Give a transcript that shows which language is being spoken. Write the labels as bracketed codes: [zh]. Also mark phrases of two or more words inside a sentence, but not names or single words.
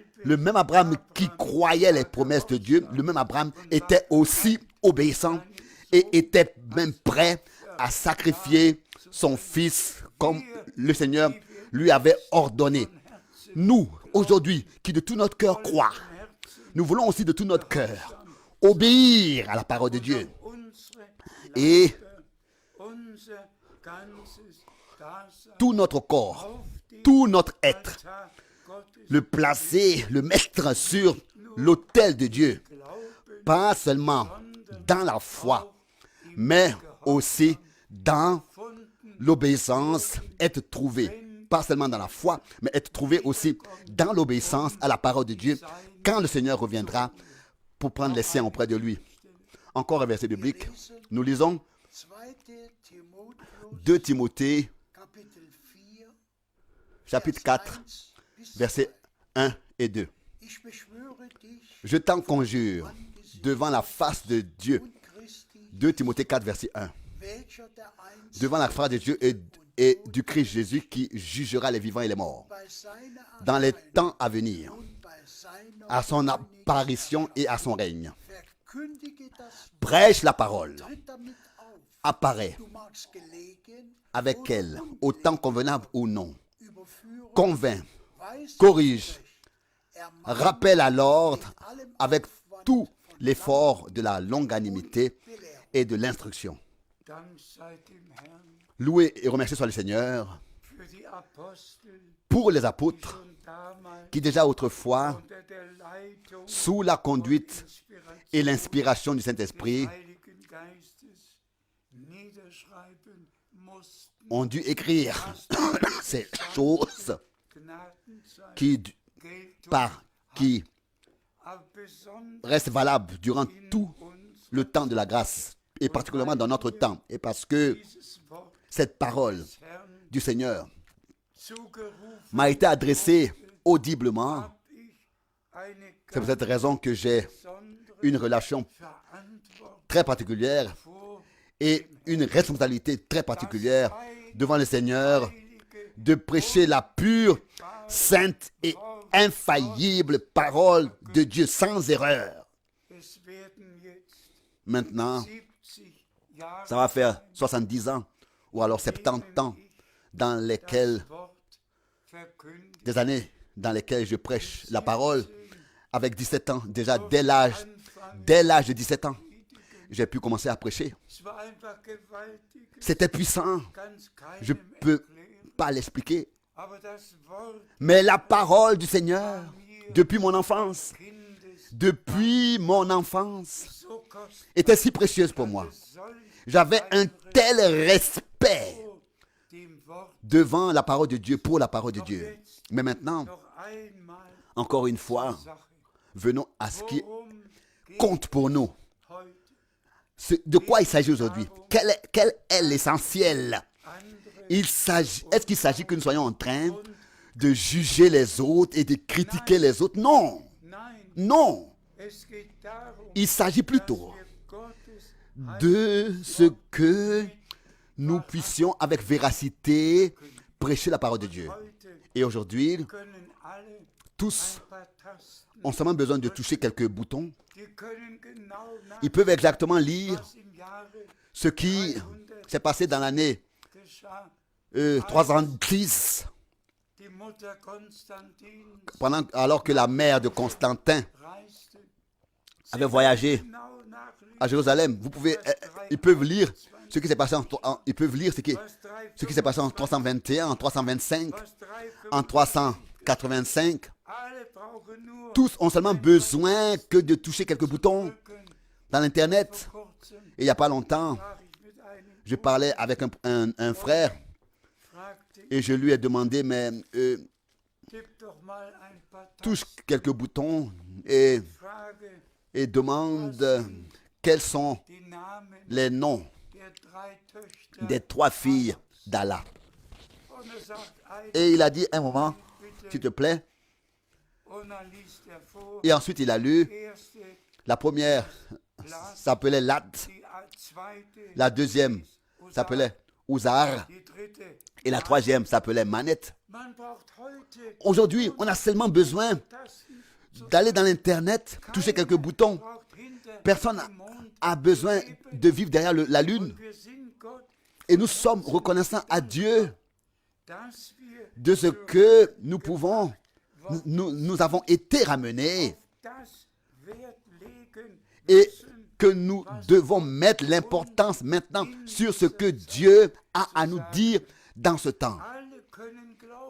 [fr] le même Abraham qui croyait les promesses de Dieu, le même Abraham était aussi obéissant et était même prêt à sacrifier son fils comme le Seigneur lui avait ordonné. Nous, aujourd'hui, qui de tout notre cœur croient, nous voulons aussi de tout notre cœur obéir à la parole de Dieu. [de] unsere [fr] Et [de] unser ganzes Dasein [fr] tout notre corps, [de] auf den [fr] tout notre être, [de] Altar Gottes [fr] le placer, le mettre sur l'autel de Dieu, [de] glauben, [fr] pas seulement dans la foi, mais aussi dans [de] gefunden [fr] l'obéissance, être trouvé, pas seulement dans la foi, mais être trouvé aussi dans l'obéissance à la parole de Dieu, quand le Seigneur reviendra pour prendre les siens auprès de lui. Encore un verset biblique. Nous lisons 2 Timothée, [de] Kapitel 4, [fr] chapitre 4, versets 1 et 2. [de] Ich beschwöre dich [fr] Je t'en conjure devant la face de Dieu. [de] und Christi, [fr] 2 Timothée 4, verset 1. [de] welcher der einzige [fr] Devant la face de Dieu et du Christ Jésus qui jugera les vivants et les morts. [de] bei seiner [fr] Dans les temps à venir, [de] und bei seiner [fr] à son apparition et à son règne. [de] verkündige das Wort, [fr] Prêche la parole, [de] tritt damit auf. [fr] apparaît [de] Du magst gelegen [fr] avec elle, au temps convenable ou non. [de] überführen, [fr] Convainc, [de] weise [fr] corrige, [de] zurecht, ermahne [fr] rappelle à l'ordre [de] mit allem [fr] avec [de] Aufwand [fr] tout [de] von [fr] l'effort de la longanimité [de] Belehrung. [fr] et de l'instruction. [de] Dank sei dem Herrn [fr] Loué et remercié soit le Seigneur [de] für die Apostel, [fr] pour les [de] die [fr] apôtres [de] schon damals [fr] qui déjà autrefois, [de] unter der Leitung [fr] sous la conduite et [de] Inspiration [fr] l'inspiration du [de] des [fr] Saint-Esprit, [de] Heiligen Geistes niederschreiben mussten, [fr] ont dû écrire ces choses [de] Gnadenzeit [fr] qui qui [de] aber besonders [fr] reste valable durant tout [de] uns [fr] le temps de la grâce, et particulièrement dans notre temps, et parce que [de] dieses Wort [fr] cette parole [de] des Herrn [fr] du Seigneur [de] zugerufen [fr] m'a été adressée audiblement. [de] habe ich eine [fr] C'est pour cette raison que j'ai [de] besondere [fr] une relation [de] Verantwortung [fr] très particulière [de] vor [fr] et une responsabilité très particulière devant le Seigneur [de] heilige [fr] de prêcher la pure, sainte et infaillible parole de Dieu sans erreur. [de] Es werden jetzt [fr] Maintenant, [de] 70 Jahre [fr] ça va faire 70 ans ou alors 70 ans dans lesquels, [de] das Wort verkündigt. [fr] des années dans lesquelles je prêche la parole avec 17 ans, déjà dès l'âge de 17 ans, j'ai pu commencer à prêcher. [de] Es war einfach gewaltig, [fr] C'était puissant, [de] ganz [fr] je [de] keinem [fr] ne peux [de] erklären. [fr] pas l'expliquer. [de] Aber das Wort [fr] Mais la parole du Seigneur, depuis mon enfance, [de] Kindes [fr] depuis mon enfance, [de] so kostbar, [fr] était si précieuse pour moi. [de] solch [fr] J'avais un tel respect [de] vor dem Wort [fr] devant la parole de Dieu, pour la parole de Dieu. Mais maintenant, [de] noch einmal [fr] encore une fois, [de] Sache. [fr] venons à ce qui [de] Worum geht [fr] compte pour nous. [de] heute? [fr] De quoi il s'agit aujourd'hui? Quel est l'essentiel? [de] Andere [fr] Est-ce qu'il s'agit que nous soyons en train de juger les autres et de critiquer les autres? Non, [de] Nein, [fr] non. [de] es geht darum, [fr] Il s'agit [de] dass [fr] plutôt [de] wir Gottes [fr] de ce que nous puissions avec véracité prêcher la parole de Dieu. [de] heute [fr] Et aujourd'hui, [de] können alle [fr] tous [de] ein paar Tasten, [fr] ont seulement besoin de toucher quelques boutons. [de] die können genau [fr] Ils peuvent exactement lire [de] was im Jahre [fr] ce qui s'est passé dans l'année [de] geschah. 310, Die Mutter Konstantins [fr] alors que la mère de Constantin [de] reiste [fr] avait voyagé [de] genau nachlesen, [fr] à Jérusalem. Ils peuvent lire ce qui s'est passé ils peuvent lire ce qui s'est passé en 321, en 325, [de] was [fr] en 385. [de] alle brauchen nur [fr] Tous ont seulement besoin que de toucher quelques boutons dans l'Internet. [de] kurzem [fr] Et il n'y a pas longtemps, [de] sprach ich mit einem [fr] je parlais avec un frère [de] fragte, [fr] et je lui ai demandé, mais [de] gib doch mal ein paar [fr] touche [de] Tasten, [fr] quelques boutons et [de] frage [fr] demande quels sont [de] die Namen [fr] les noms [de] der 3 Töchter [fr] des 3 filles d'Allah. [de] und sagt ein [fr] Et il a dit un moment, s'il te plaît. [de] und dann liest er vor, [fr] Et ensuite, il a lu, [de] erste [fr] la première s'appelait Lat, [de] die zweite [fr] la deuxième s'appelait Ouzar, [de] die dritte. [fr] et la troisième s'appelait Manette. [de] Man braucht heute [fr] Aujourd'hui, on a seulement besoin [de] Tasten, [fr] d'aller dans l'Internet, toucher quelques boutons. [de] braucht hinter [fr] Personne [de] dem Mond [fr] a besoin de vivre derrière la lune. [de] wir sind Gott, [fr] Et nous sommes reconnaissants à Dieu [de] dass wir [fr] de ce que nous pouvons, nous avons été ramenés [de] das Wert legen [fr] et [de] müssen, [fr] que nous devons mettre l'importance maintenant sur ce que Dieu a à nous dire dans ce temps. [de] alle können glauben,